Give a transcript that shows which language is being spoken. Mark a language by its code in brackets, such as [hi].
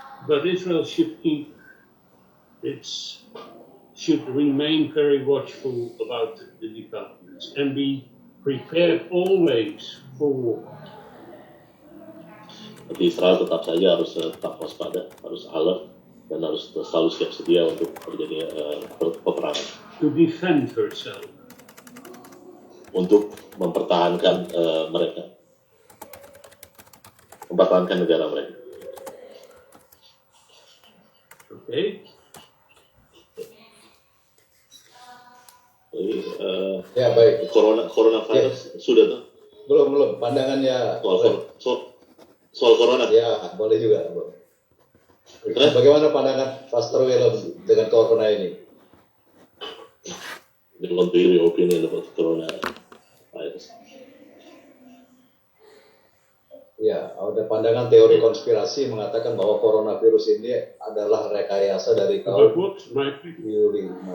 [en] But Israel should should remain very watchful about the developments and be prepared always for war. [id] Tapi Israel tetap saja harus tetap waspada, harus alert, dan harus selalu siap sedia untuk terjadi peperangan. [en] To defend herself. [id] Untuk mempertahankan mereka, mempertahankan negara mereka. [en] Okay. [id] Jadi, Ya baik. Coronavirus sudah tuh. Belum pandangannya. Soal corona. Ya boleh juga. Bagaimana pandangan Pastor Willem dengan corona ini? [en] They want to hear your opinion about coronavirus. [id] Ya, ada pandangan teori konspirasi mengatakan bahwa coronavirus ini adalah rekayasa dari kaum Yuli.